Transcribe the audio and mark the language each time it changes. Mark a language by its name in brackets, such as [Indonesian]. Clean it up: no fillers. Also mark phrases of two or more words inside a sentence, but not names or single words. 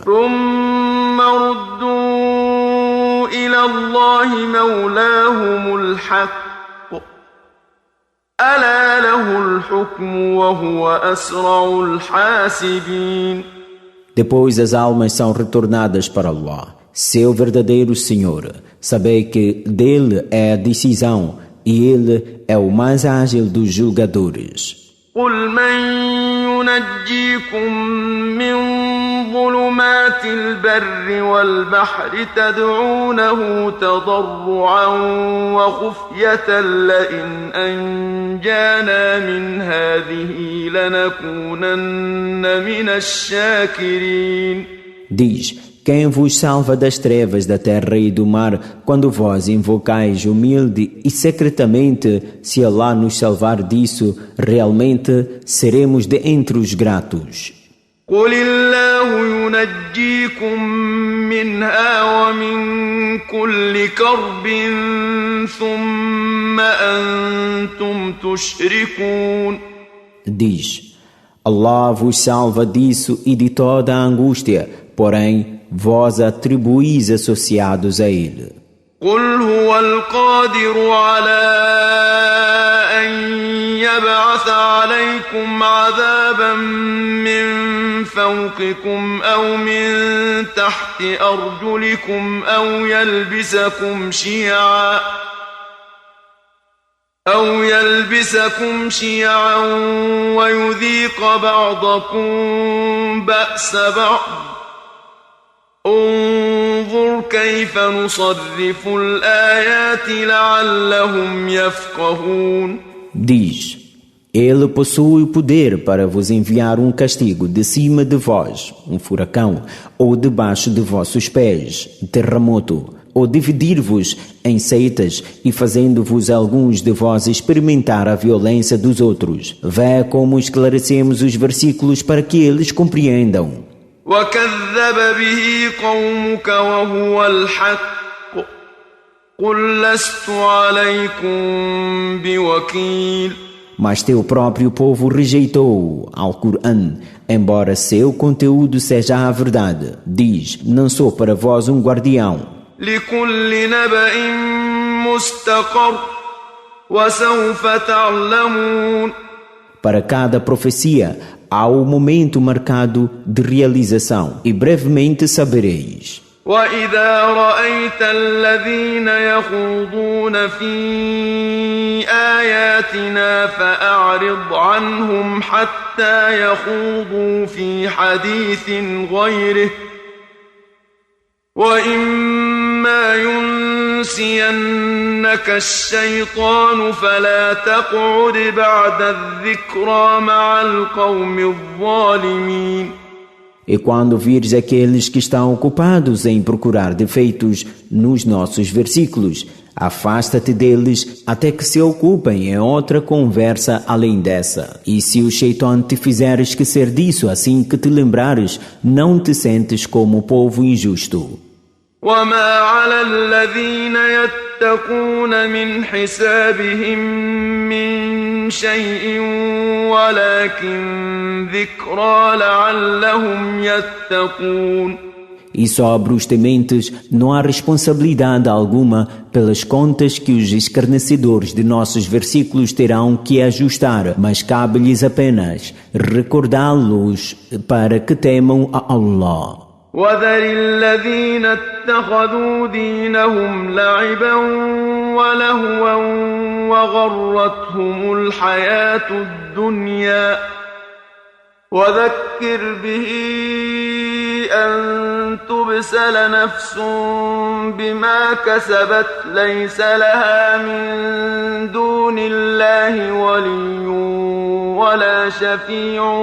[Arabic] ثم ردوا إلى الله مولاهم الحق ألا له الحكم وهو أسرع الحاسبين. [Portuguese] Depois as almas são retornadas para Allah, seu verdadeiro Senhor. Sabei que dele é a decisão e ele é o mais ágil dos julgadores. [Arabic] قل من ينجيكم من ظلمات البر والبحر تدعونه تضرعا وخفية لئن أنجانا من هذه لنكونن من الشاكرين. [Portuguese] Diz: quem vos salva das trevas da terra e do mar, quando vós invocais humilde e secretamente, se Allah nos salvar disso, realmente seremos de entre os gratos. [Arabic] قل الله ينجيكم منها ومن كل كرب ثم أنتم تشركون. [Portuguese] Diz: Allah vos salva disso e de toda a angústia, porém vós atribuís associados a ele. [Arabic] قل هو القادر على أن يبعث عليكم عذابا من فوقكم أو من تحت أرجلكم أو يلبسكم شيعا ويذيق بعضكم بأس بعض انظر كيف نصرف الآيات لعلهم يفقهون. [Portuguese] Diz: Ele possui o poder para vos enviar um castigo de cima de vós, um furacão, ou debaixo de vossos pés, terremoto, ou dividir-vos em seitas e fazendo-vos alguns de vós experimentar a violência dos outros. Vê como esclarecemos os versículos para que eles compreendam. [Arabic] وكذب به قومك وهو الحق قل لست عليكم بوكيل. [Portuguese] Mas teu próprio povo rejeitou ao Corão, embora seu conteúdo seja a verdade. Diz: não sou para vós um guardião. [Arabic] لكل نبأ مستقر وسوف تعلمون. [Portuguese] Para cada profecia há o momento marcado de realização, e brevemente sabereis. [Arabic] وإذا رأيت الذين يخوضون في آياتنا فأعرض عنهم حتى يخوضوا في حديث غيره وإما ينسينك الشيطان فلا تقعد بعد الذكرى مع القوم الظالمين. [Portuguese] E quando vires aqueles que estão ocupados em procurar defeitos nos nossos versículos, afasta-te deles até que se ocupem em outra conversa além dessa. E se o Shaitan te fizer esquecer disso assim que te lembrares, não te sentes como o povo injusto. [Arabic] وما على الذين يتقون من حسابهم من شيء ولكن ذكرى لعلهم يتقون. [Portuguese] E sobre os tementes não há responsabilidade alguma pelas contas que os escarnecedores de nossos versículos terão que ajustar, mas cabe-lhes apenas recordá-los para que temam a Allah. [Arabic] وذر الذين اتخذوا دينهم لعبا ولهوا وغرتهم الحياة الدنيا وذكر به أن تبسل نفس بما كسبت ليس لها من دون الله ولي ولا شفيع